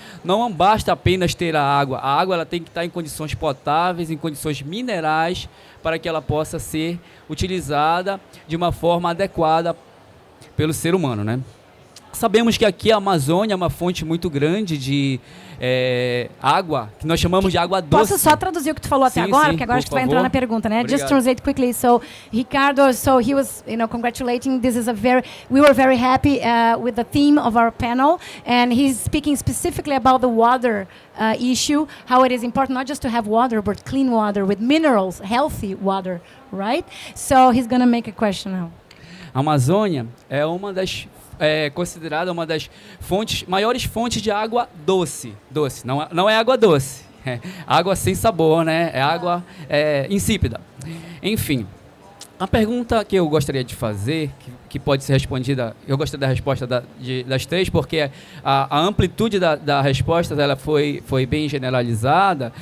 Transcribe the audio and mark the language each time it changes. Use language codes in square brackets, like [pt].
[pt] Não basta apenas ter a água ela tem que estar em condições potáveis, em condições minerais, para que ela possa ser utilizada de uma forma adequada pelo ser humano, né? Sabemos que aqui a Amazônia é uma fonte muito grande de água, que nós chamamos de água doce. Posso só traduzir o que tu falou até agora? Porque agora acho que tu vai entrar na pergunta, né? Obrigado. [en] Just translate quickly. So, Ricardo, he was, congratulating. We were very happy with the theme of our panel, and he's speaking specifically about the water issue, how it is important not just to have water, but clean water with minerals, healthy water, right? So he's going to make a question now. [pt] A Amazônia é considerada uma das maiores fontes de água doce. Não é água doce, é água sem sabor, né? É água insípida. Enfim, a pergunta que eu gostaria de fazer, que pode ser respondida, eu gostaria da resposta das três, porque a amplitude da resposta ela foi bem generalizada.